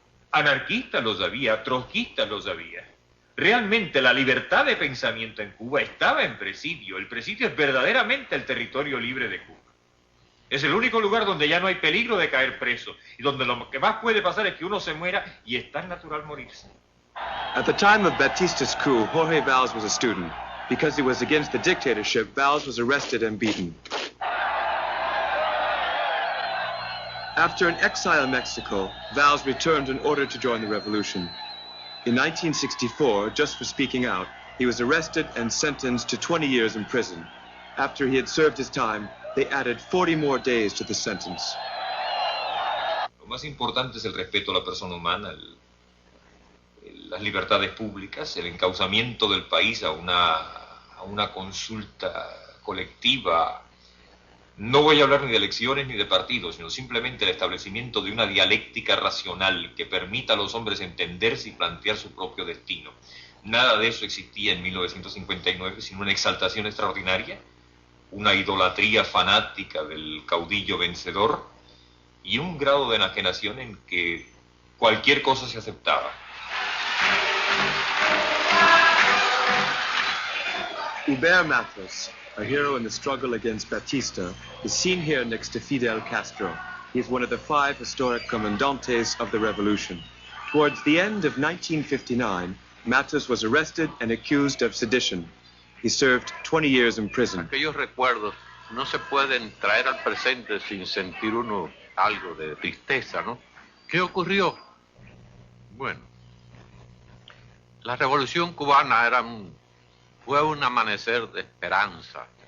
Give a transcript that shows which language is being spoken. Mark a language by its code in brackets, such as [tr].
[es] Anarquistas los había, trotskistas los había. Realmente la libertad de pensamiento en Cuba estaba en presidio. El presidio es verdaderamente el territorio libre de Cuba. Es el único lugar donde ya no hay peligro de caer preso y donde lo que más puede pasar es que uno se muera y es tan natural morirse. [en] At the time of Batista's coup, Jorge Valls was a student. Because he was against the dictatorship, Valls was arrested and beaten. After an exile in Mexico, Valls returned in order to join the revolution. In 1964, just for speaking out, he was arrested and sentenced to 20 years in prison. After he had served his time, they added 40 more days to the sentence. [es] Lo más importante es el respeto a la persona humana, las libertades públicas, el encauzamiento del país a una consulta colectiva. No voy a hablar ni de elecciones ni de partidos, sino simplemente el establecimiento de una dialéctica racional que permita a los hombres entenderse y plantear su propio destino. Nada de eso existía en 1959, sino una exaltación extraordinaria, una idolatría fanática del caudillo vencedor y un grado de enajenación en que cualquier cosa se aceptaba. [en] Hubert Mathis, a hero in the struggle against Batista, is seen here next to Fidel Castro. He's one of the 5 historic comandantes of the revolution. Towards the end of 1959, Matos was arrested and accused of sedition. He served 20 years in prison. [es] Aquellos recuerdos no se pueden traer al presente sin sentir uno algo de tristeza, ¿no? ¿Qué ocurrió? Bueno, la revolución cubana fue un amanecer de esperanza.